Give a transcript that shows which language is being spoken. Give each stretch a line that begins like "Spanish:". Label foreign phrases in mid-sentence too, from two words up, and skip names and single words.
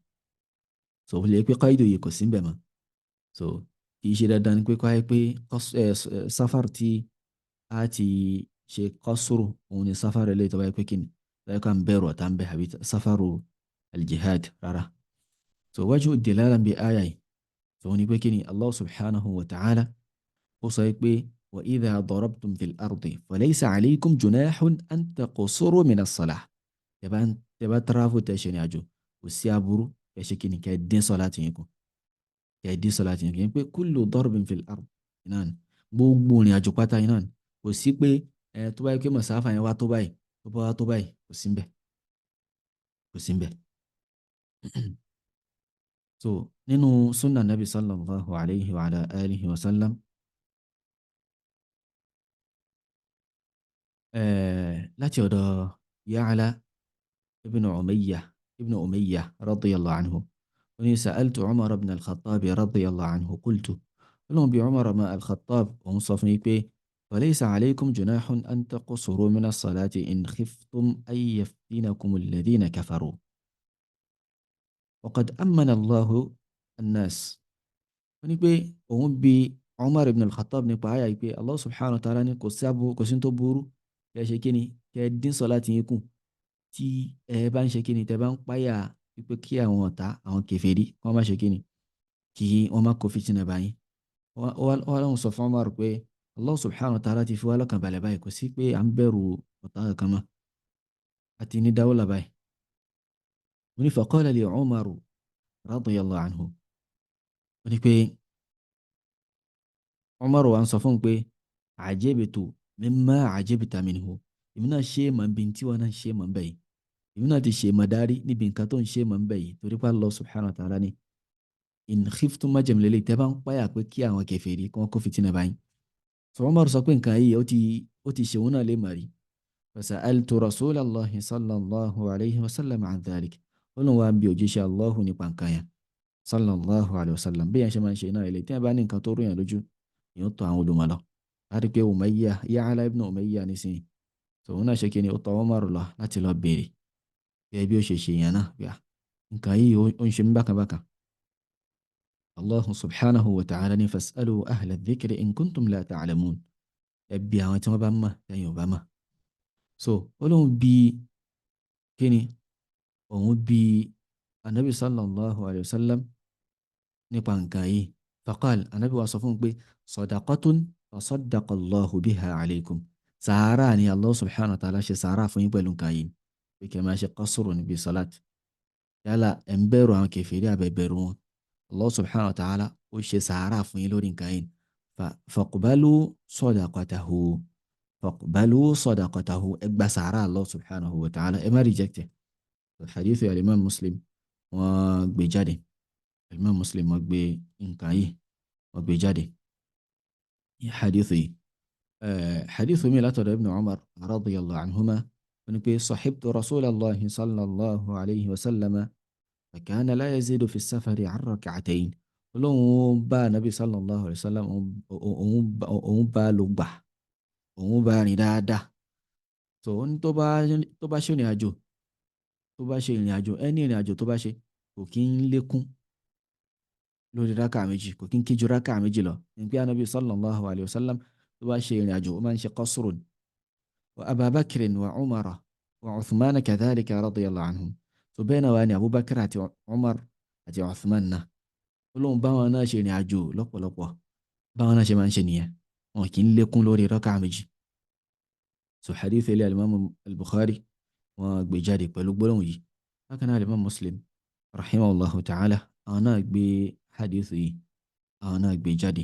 Yoruba: So ó lè pé káìdò yìí kò sí ń bẹ̀ mọ́. So kì í ṣe dandan ni pé kọ́ ẹ pé sáfàr tí a ti ṣe qasru òun ni sáfàr eléyìí tó bá yẹ pé kíni tó yẹ ká ń bẹ̀rù ọ̀tá ń bẹ̀ àbí
Arabic: سفر الجهاد
Yoruba: rárá.
Arabic: So وجه الدلالة
Yoruba: bí àyà yìí so ní pé kí ni
Arabic: الله سبحانه وتعالى
Yoruba: ó sọ pé
Arabic: وإذا ضربتم في الأرض فليس عليكم جناح أن تقصروا من الصلاة.
Yoruba: Tẹ́ bá travel tẹ́ ṣe ní àjò kò sí aburú kẹ́ ṣe kí ni kẹ́ dín sọ́láàtì yín kù, kẹ́ dín sọ́láàtì yín kù. Yẹn pé
Arabic: كل ضرب في الأرض
Yoruba: iná ni gbogbo ìrìn àjò pátá iná ni, kò sí pé tó bá yẹ pé mọ̀sáfà yẹn wá tó báyìí, tó bá wá tó báyìí, kò sí ń bẹ̀, kò sí ń bẹ̀.
Arabic: So nínú سنة النبي صلى الله عليه وعلى آله وسلم
Yoruba: láti ọ̀dọ̀
Arabic: يعلى بن أمية رضي الله عنه
Yoruba: ó ní
Arabic: سألت عمر بن الخطاب رضي الله عنه قلت
Yoruba: olóhùn bí
Arabic: Umar ibn al-Khattab
Yoruba: òun sọ fún mi pé
Arabic: فليس عليكم جناح أن تقصروا من الصلاة إن خفتم أن يفتنكم الذين كفروا. وقد أمن الله الناس.
Yoruba: wọ́n ní pé òun bí Umar ibn al-Khattab nípa àyà pé
Arabic: الله سبحانه وتعالى
Yoruba: ní kò sí tó burú kẹ́ ṣe kíni kẹ́ dín sọ́láàtì yín kù tí ẹ bá ń ṣe kíni tẹ́ bá ń páyà wípé kí àwọn ọ̀tá àwọn kèfèrí wọ́n má ṣe kíni kí wọ́n má kó fìtínà báyìí. wọ́n lọ́hùn sọ fún Umar pé
Arabic: الله سبحانه وتعالى
Yoruba: ti fi wá lọ́kàn balẹ̀ báyìí, kò sí pé à ń bẹ̀rù ọ̀tá kankan mọ́ àti ní dáwọ́lá báyìí.
Arabic: فقال لي عمر رضي الله عنه
Yoruba: wọ́n ní pé Umar wa ń sọ fún pé
Arabic: عجبت مما عجبت منه,
Yoruba: èmi náà ṣe é mọ̀ bí tí wọ́n náà ṣe é mọ̀ ń bẹ̀ yìí, èmi náà ti ṣe é mọ̀ dárí níbi nǹkan tó ń ṣe é mọ̀ ń bẹ̀ yìí, torí pé
Arabic: الله سبحانه وتعالى
Yoruba: ní
Arabic: إن خفتم
Yoruba: májèmílélẹ́ tẹ́ bá ń páyà pé kí àwọn kèfèrí kí wọ́n kó fìtínà báyìí. So Umar sọ pé nǹkan yìí ó ti ṣe òun náà lè mọ̀ rí.
Arabic: فسألت رسول الله صلى الله عليه وسلم عن ذلك.
Yoruba: Ọlọ́run wa bí òjíṣẹ́ Allahu nípa nǹkan yẹn
Arabic: صلى الله عليه وسلم
Yoruba: bí yẹn ṣe máa ń ṣe náà ilé tí wọ́n bá ní nǹkan tó rú yẹn lójú yóò tọ̀ àwọn olùmọ̀ lọ. A rí pé Ya'la ibn Umayyah nísìnyí tòun náà ṣe kí ni ó tọ̀ Umar lọ láti lọ béèrè gẹ́gẹ́ bí ó ṣe ṣe yẹn náà bí i nǹkan yìí ó ń ṣe mí bákan bákan.
Arabic: الله سبحانه وتعالى ní فاسألوا أهل الذكر إن كنتم لا تعلمون,
Yoruba: ẹ bi àwọn tí wọ́n bá mọ̀ lẹ́yìn ò bá mọ̀. So Ọlọ́run bí kí ni òun bí anabi
Arabic: صلى الله عليه وسلم
Yoruba: nípa nǹkan yìí.
Arabic: فقال النبي
Yoruba: wa sọ fún pé
Arabic: صدقة تصدق الله بها عليكم,
Yoruba: sàárà ni
Arabic: الله سبحانه وتعالى
Yoruba: ṣe sàárà fún yín pẹ̀lú nǹkan yìí pé kẹ́ máa ṣe qasru níbi salat. Yálà ẹ̀ ń bẹ̀rù àwọn kèfèrí àbẹ̀ bẹ̀rù wọn,
Arabic: الله سبحانه وتعالى
Yoruba: ó ṣe sàárà fún yín lórí nǹkan yìí.
Arabic: فاقبلوا صدقته
Yoruba: ẹ gba sàárà
Arabic: الله سبحانه وتعالى,
Yoruba: ẹ má reject ẹ̀. Hadith al-Imam Muslim wọ́n gbé jáde, al-Imam Muslim wọ́n gbé nǹkan yìí wọ́n gbé jáde. Hadith yìí hadith mi látọ̀dọ̀
Arabic: Ibn Umar رضي الله عنهما
Yoruba: wọ́n ní pé
Arabic: صحبت رسول الله صلى الله عليه وسلم فكان لا يزيد في سفر عن ركعتين.
Yoruba: Ọlọ́run bá Nabi
Arabic: صلى الله عليه وسلم
Yoruba: òun bá lò gbà, òun bá rìn dáadáa. So tó bá ṣe ìrìn àjò ẹni ìrìn àjò tó bá ṣe kò kí ń lékún lórí rákà méjì, kò kí ń kí ju rákà méjì lọ. ní pé anabi
Arabic: صلى الله عليه وسلم
Yoruba: tó bá ṣe ìrìn àjò ó máa ń ṣe qasrun.
Arabic: وأبا بكر وعمر وعثمان كذلك رضي الله عنهم.
Yoruba: so bẹ́ẹ̀ náà wà ní abubakar àti umar àti uthman náà. ó lóun báwọn náà ṣe ìrìn àjò lọ́pọ̀lọpọ̀, báwọn náà ṣe máa ń ṣe nìyẹn, wọn kì í lékún lórí rákà méjì. so hadith ilé alimami al-bukhari wọn gbé jáde pẹ̀lú gbólóhùn yìí. bákan náà alimami muslim
Arabic: رحمه الله تعالى
Yoruba: àwọn náà gbé hadith yìí, àwọn náà gbé jáde.